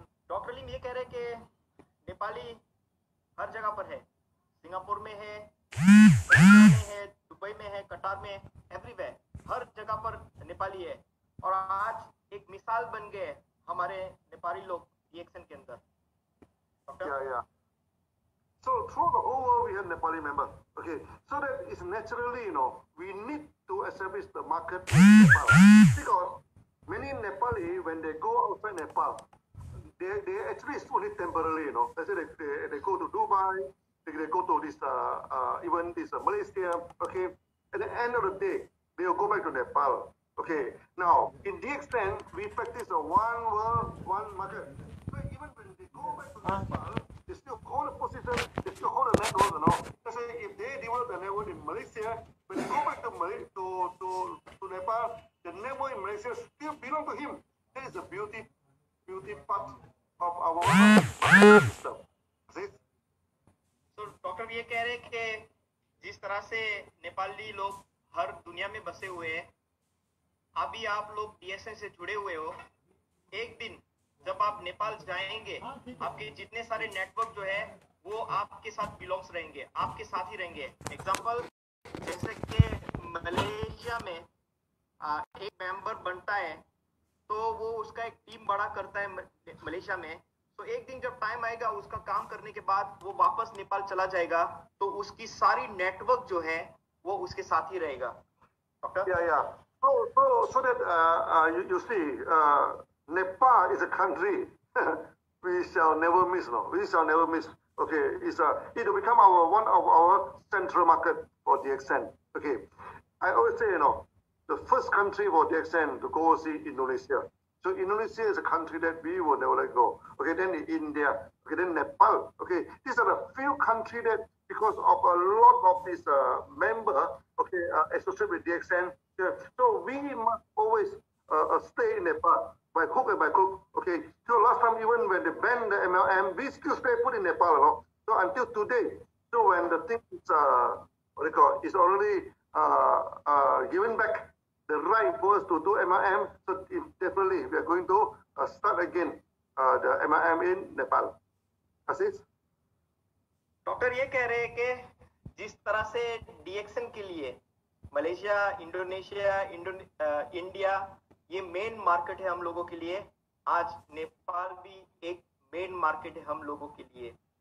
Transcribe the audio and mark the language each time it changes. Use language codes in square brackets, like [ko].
[hi] Doctor लिम ये कह रहे हैं कि नेपाली हर जगह पर है, सिंगापुर में है, दुबई में है, कतार में, एवरीवेयर, हर जगह पर नेपाली है और आज एक मिसाल बन गए हमारे नेपाली लोग DXN के अंदर। [en] Yeah. So through the whole world we have Nepali members. Okay, so that is naturally, we need to establish the market in Nepal because many Nepali, when they go outside Nepal, they actually only temporarily, Let's say they go to Dubai, they go to this even this Malaysia. Okay, at the end of the day, they will go back to Nepal. Okay, now in DXN we practice a one world, one market. So even when they go back to Nepal, they still hold a position, they still hold a network, Let's say if they develop the network in Malaysia, when they go back to Nepal, the network in Malaysia still belong to him. That is the beauty part of our system. [hi] So doctor ये कह रहे हैं कि जिस तरह से नेपाली लोग हर दुनिया में बसे हुए हैं, अभी आप लोग DXN से जुड़े हुए हो, एक दिन जब आप नेपाल जाएंगे, आपके जितने सारे नेटवर्क जो है वो आपके साथ बिलोंग्स रहेंगे, आपके साथ ही रहेंगे। एग्जांपल जैसे कि मलेशिया में एक मेंबर बनता है तो वो उसका एक टीम बड़ा करता है मलेशिया में, तो एक दिन जब टाइम आएगा उसका काम करने के बाद वो वापस नेपाल चला जाएगा तो उसकी सारी नेटवर्क जो है वो उसके साथ ही रहेगा। [en] Yeah. So that you see, Nepal is a country we shall never miss. We shall never miss. Okay, it will become one of our central market for DXN. Okay, I always say, the first country for DXN to go see Indonesia. So Indonesia is a country that we will never let go. Okay, then India. Okay, then Nepal. Okay, these are the few countries that, because of a lot of these members, associated with DXN. So we must always stay in Nepal by hook and by crook. Okay, so last time even when they banned the MLM, we still stay put in Nepal. So until today, so when the thing is is already given back the right for us to do MLM, so definitely we are going to start again the MLM in Nepal. Aziz? [hi] Doctor ये कह रहे हैं कि जिस तरह से DXN के लिए मलेशिया, इंडोनेशिया, इंडिया ये मेन मार्केट है हम लोगों के लिए, आज नेपाल भी एक मेन मार्केट है हम लोगों के लिए।